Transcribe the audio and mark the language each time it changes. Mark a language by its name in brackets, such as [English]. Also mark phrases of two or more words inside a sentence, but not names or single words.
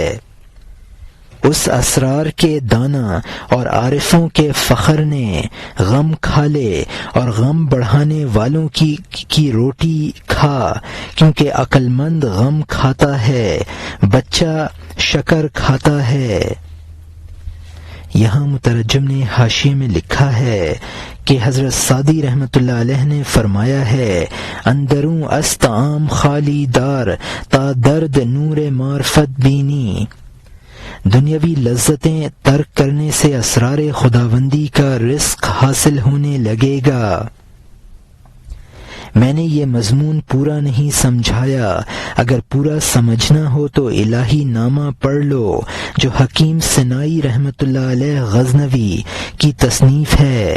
[Urdu] اس اسرار کے دانا اور عارفوں کے فخر نے غم کھا لے اور غم بڑھانے والوں کی روٹی کھا، کیونکہ عقل مند غم کھاتا ہے، بچہ شکر کھاتا ہے۔ یہاں مترجم نے حاشیے میں لکھا ہے کہ حضرت سعدی رحمۃ اللہ علیہ نے فرمایا ہے، [Persian] اندروں است عام خالی دار تا درد نور معرفت بینی۔ [Urdu] دنیاوی لذتیں ترک کرنے سے اسرار خداوندی کا رزق حاصل ہونے لگے گا۔ میں نے یہ مضمون پورا نہیں سمجھایا، اگر پورا سمجھنا ہو تو الہی نامہ پڑھ لو جو حکیم سنائی رحمۃ اللہ علیہ غزنوی کی تصنیف ہے۔